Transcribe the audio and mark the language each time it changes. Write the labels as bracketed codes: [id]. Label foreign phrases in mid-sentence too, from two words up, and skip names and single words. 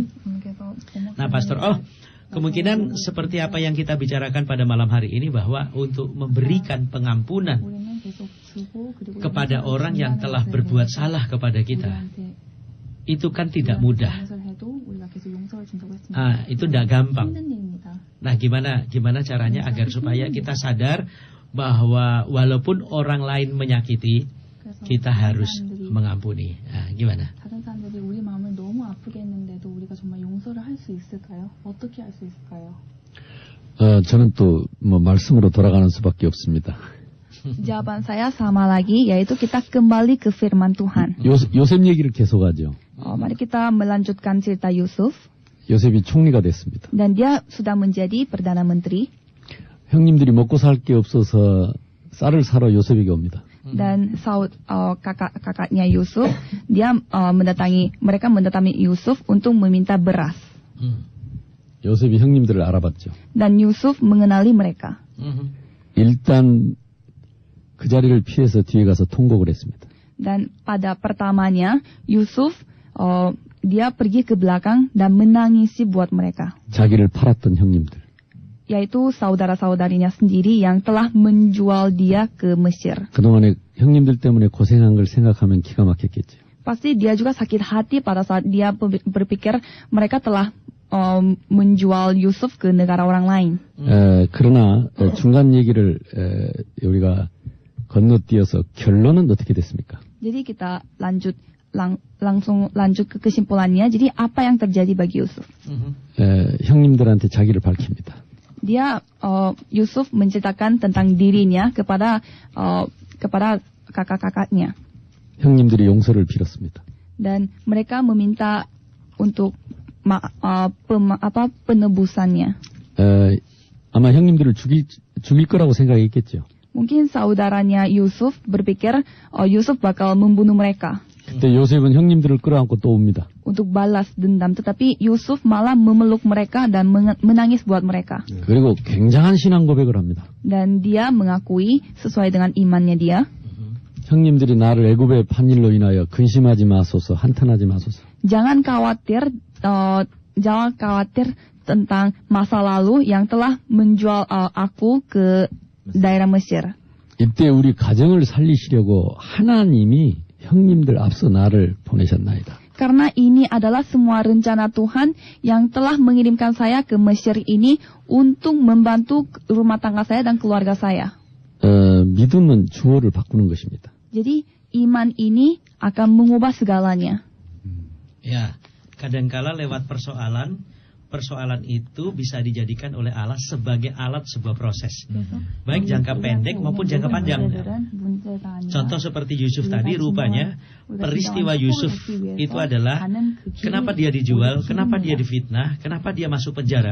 [id] Nah, Pastor Oh, kemungkinan seperti apa yang kita bicarakan pada malam hari ini, bahwa untuk memberikan pengampunan kepada orang yang telah berbuat salah kepada kita, itu kan tidak mudah. Itu tidak gampang. Nah, gimana caranya agar supaya kita sadar bahwa walaupun orang lain menyakiti, kita harus mengampuni. Nah, gimana? [ko] 다른 사람들이 우리 마음을 너무 아프게 했는데도 우리가 정말 용서를 할 수 있을까요? 어떻게 할 수 있을까요? 저는 또 말씀으로 돌아가는 수밖에 없습니다. [id] Jawaban saya sama lagi, yaitu kita kembali ke firman Tuhan. [ko] 요셉 얘기를 계속하죠. [id] Mari kita melanjutkan cerita Yusuf. [ko] 요셉이 총리가 됐습니다. [id] Dan dia sudah menjadi perdana menteri. [ko] 형님들이 먹고 살 게 없어서 쌀을 사러 요셉에게 옵니다. [id] Dan kakaknya Yusuf, mereka mendatangi Yusuf untuk meminta beras. [ko] 요셉이 형님들을 알아봤죠. [id] Dan Yusuf mengenali mereka. [ko] 일단 그 자리를 피해서 뒤에 가서 통곡을 했습니다. [id] Dan pada pertamanya Yusuf dia pergi ke belakang dan menangisi buat mereka. [ko] 자기를 팔았던 형님들. [id] Yaitu saudara-saudarinya sendiri yang telah menjual dia ke Mesir. [ko] 그동안에 형님들 때문에 고생한 걸 생각하면 기가 막혔겠죠. [id] Pasti dia juga sakit hati pada saat dia berpikir mereka telah menjual Yusuf ke negara orang lain. [ko] 그러나 중간 얘기를 우리가 건너뛰어서 결론은 어떻게 됐습니까? [id] Jadi kita langsung lanjut ke kesimpulannya. Jadi apa yang terjadi bagi Yusuf? [ko] 형님들한테 자기를 밝힙니다. [id] Dia Yusuf menceritakan tentang dirinya kepada kakak-kakaknya. [ko] 형님들이 용서를 빌었습니다. [id] Dan mereka meminta untuk penebusannya. [ko] 아마 형님들을 죽일 거라고 생각했겠죠. [id] Mungkin saudaranya Yusuf berpikir Yusuf bakal membunuh mereka. [ko] 그때 요셉은 형님들을 끌어안고 또 옵니다. [id] Untuk balas dendam, tetapi Yusuf malah memeluk mereka dan menangis buat mereka. [ko] 그리고 굉장한 신앙 고백을 합니다. [id] Dan dia mengakui sesuai dengan imannya dia. [ko] 형님들이 나를 애굽에 판 일로 인하여 근심하지 마소서, 한탄하지 마소서. [id] Jangan khawatir tentang masa lalu yang telah menjual aku ke daerah Mesir. [ko] 이때 우리 가정을 살리시려고 하나님이 형님들 앞서 나를 보내셨나이다. [id] Karena ini adalah semua rencana Tuhan yang telah mengirimkan saya ke Mesir ini untuk membantu rumah tangga saya dan keluarga saya. [ko] 믿음은 주어를 바꾸는 것입니다. [id] Jadi iman ini akan mengubah segalanya. Ya, kadangkala lewat persoalan itu bisa dijadikan oleh Allah sebagai alat sebuah proses, baik jangka pendek maupun jangka panjang. Contoh seperti Yusuf tadi, rupanya peristiwa Yusuf itu adalah kenapa dia dijual, kenapa dia difitnah, kenapa dia masuk penjara.